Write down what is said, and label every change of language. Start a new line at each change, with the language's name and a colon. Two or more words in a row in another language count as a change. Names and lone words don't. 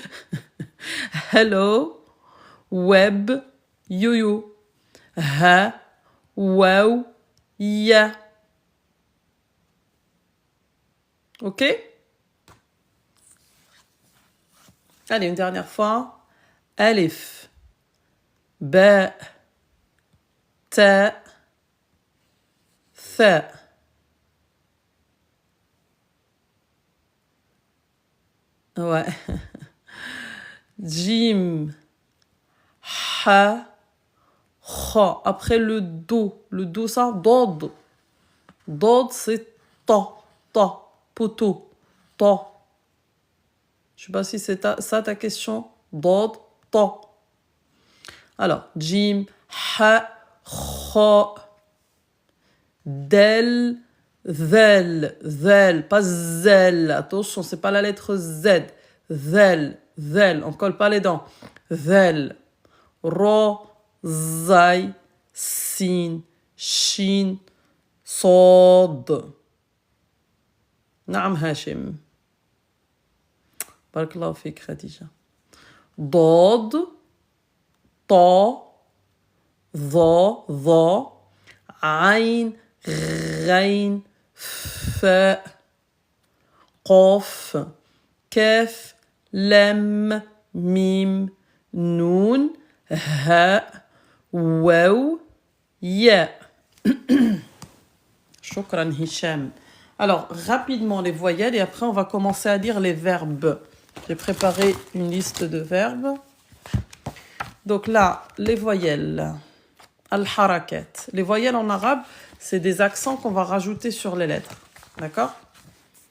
Arabic: Hello, web, yo-yo. هاء واو ياء. Ok?
French: Allez, une dernière fois.
Arabic: ألف باء. Ta. Tha.
French: Ouais.
Arabic: Jim. Ha. Kha.
French: Après le do. Le do, ça, dod. Dod, c'est ta. Ta. Poteau. Ta. Je sais pas si c'est ça ta question.
Arabic: ضاد طاء. Alors, jim, حاء خاء, دال ذال ذال, pas zel.
French: Attention, c'est pas la lettre Z.
Arabic: ذال ذال,
French: on colle pas les dents.
Arabic: ذال راء زاي, sin, shin, صاد. نعم هاشم. بارك الله فيك خديجة. ضاد طا ظا ظا عين غين فاء قاف كاف لام ميم نون هاء واو ياء. Shukran Hicham.
French: Alors, rapidement les voyelles et après on va commencer à lire les verbes. J'ai préparé une liste de verbes. Donc là, les voyelles.
Arabic: Al-harakat.
French: Les voyelles en arabe, c'est des accents qu'on va rajouter sur les lettres.